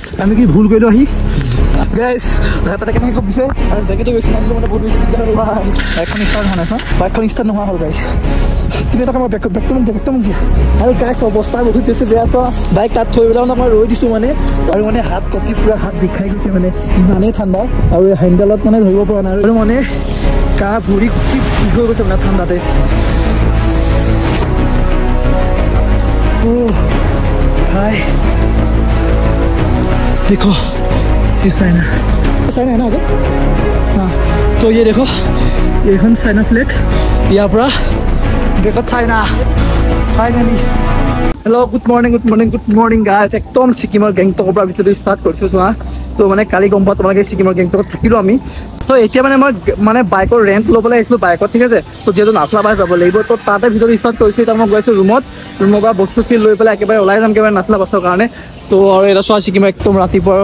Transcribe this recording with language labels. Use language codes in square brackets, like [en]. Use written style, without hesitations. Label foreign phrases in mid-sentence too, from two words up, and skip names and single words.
[as] আমি কি ভুল কৰিলোঁ আহি গাইছ তাতে কেনেকৈ কপিছে আৰু জেকেটে গৈছে নাহিলে মানে বহুত বেছি দিগদাৰ হ'ল ভাই বাইকখন ষ্টাৰ্ট হোৱা নাই চোন বাইকখন ষ্টাৰ্ট নোহোৱা হ'ল গাইছ কিন্তু এটা মই বেকটো মোক দিয়া আৰু গাইছ অৱস্থা বহুত বেছি বেয়া চোৱা বাইক তাত থৈ পেলাই মই ৰৈ দিছোঁ মানে আৰু মানে হাত কপি পুৰা হাত বিষাই গৈছে মানে ইমানেই ঠাণ্ডা আৰু হেণ্ডেলত মানে ধৰিব পৰা নাই আৰু মানে গা ভৰি কি হৈ গৈছে মানে ঠাণ্ডাতে [hi] भाई देखो ये चाइना है ना आगे हाँ तो ये देखो ये चाइना फ्लैग यहाँ पर देखो चाइना फाइनली हेलो गुड मॉर्निंग गाइस एकदम [as] सिक्किমৰ গেংটকৰ ভিতৰত ষ্টাৰ্ট কৰিছোঁ চোৱা তো মানে কালি গম পোৱা তোমালোকে সিকিমৰ গেংটকত থাকিলোঁ আমি তো এতিয়া মানে মই মানে বাইকৰ ৰেণ্ট ল'বলৈ আহিছিলোঁ বাইকত ঠিক আছে তো যিহেতু নাথলা বাছ যাব লাগিব তো তাতে ভিতৰত ষ্টাৰ্ট কৰিছোঁ এতিয়া মই গৈছোঁ ৰুমৰ পৰা বস্তুখিনি লৈ পেলাই একেবাৰে ওলাই যাম একেবাৰে নাথলা বাছৰ কাৰণে তো আৰু এটা চোৱা সিকিমৰ একদম ৰাতিপুৱাৰ